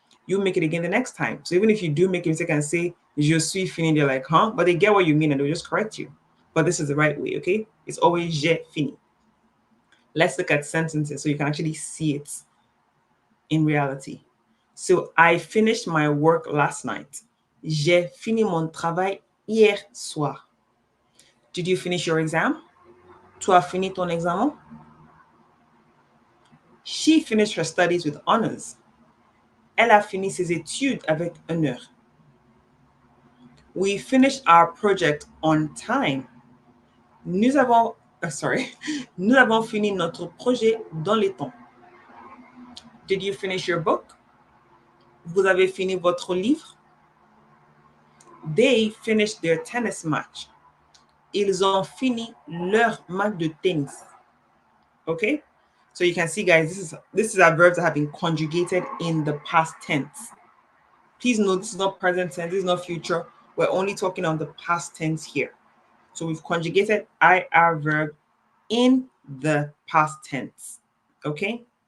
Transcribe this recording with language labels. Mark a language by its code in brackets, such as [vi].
[en] You make it again the next time. So even if you do make a mistake and say, [fr] je suis fini, [en] they're like, huh? But they get what you mean and they'll just correct you. But this is the right way, okay? It's always [fr] j'ai fini. [en] Let's look at sentences so you can actually see it in reality. So I finished my work last night. [fr] J'ai fini mon travail hier soir. [en] Did you finish your exam? [fr] Tu as fini ton examen? [en] She finished her studies with honors. [fr] Elle a fini ses études avec honneur. [en] We finished our project on time. [fr] Nous avons, nous avons fini notre projet dans les temps. [en] Did you finish your book? [fr] Vous avez fini votre livre? [en] They finished their tennis match. [fr] Ils ont fini leur match de tennis. [en] Okay? So you can see, guys, this is our verbs that have been conjugated in the past tense. Please note this is not present tense, this is not future. We're only talking on the past tense here. So we've conjugated IR verb in the past tense. Okay?